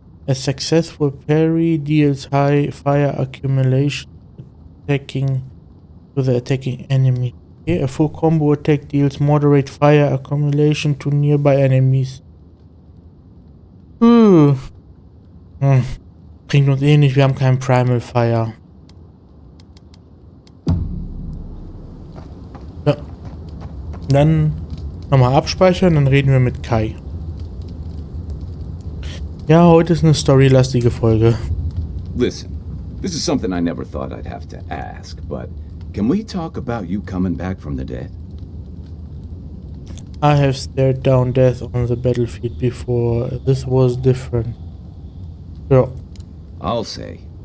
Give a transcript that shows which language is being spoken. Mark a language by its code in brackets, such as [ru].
[en] A successful parry deals high fire accumulation attacking to the attacking enemy. Okay, a full combo attack deals moderate fire accumulation to nearby enemies. [de] Bringt uns eh nicht, wir haben keinen Primal Fire. Ja. Dann nochmal abspeichern, dann reden wir mit Kai. Ja, heute ist eine storylastige Folge. [en] Listen, this is something I never thought I'd have to ask, but can we talk about you coming back from the dead? I have stared down death on the battlefield before. This was different. Ja. I'll say.